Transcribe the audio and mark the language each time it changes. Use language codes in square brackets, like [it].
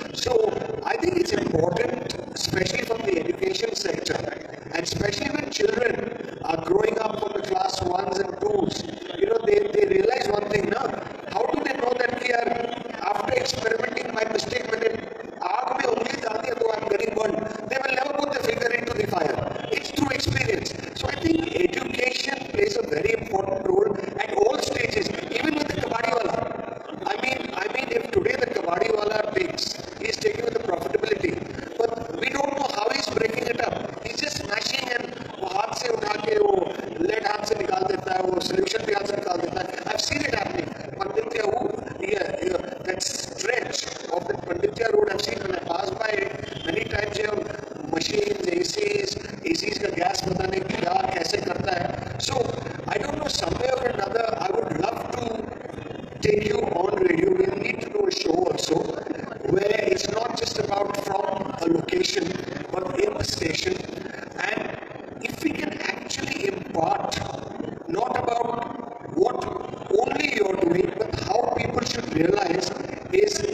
[en] So I think it's important, especially from the education sector, and especially when children are growing up from the class 1s and 2s, you know, they realize one thing, na, how do they know that we are, after experimenting by mistake, when [hi] आग में उंगली डाल दिया तो [en] I'm getting burned, they will never put their finger into the fire. It's through experience. So I think education plays a very important role at all stages, even with the kabadi wala. I mean, if today the kabadi wala takes, he's taking with the profitability, but we don't know how he's breaking it up. He's just smashing and [hi] वो हाथ से उठा के वो lead हाथ से निकाल देता है, वो solution भी हाथ से निकाल देता है. [en] I've seen it happening. Panditya, that stretch of the Panditya road, I've seen when I pass by it many times. You have machines, ACs का gas [hi] पता नहीं क्या कैसे करता है. [en] So I don't know, somewhere or another, I would love to take you on radio. We'll need to do a show also where it's not just about from a location, but in the station. And if we can actually impart not about what only you're doing, but how people should realize is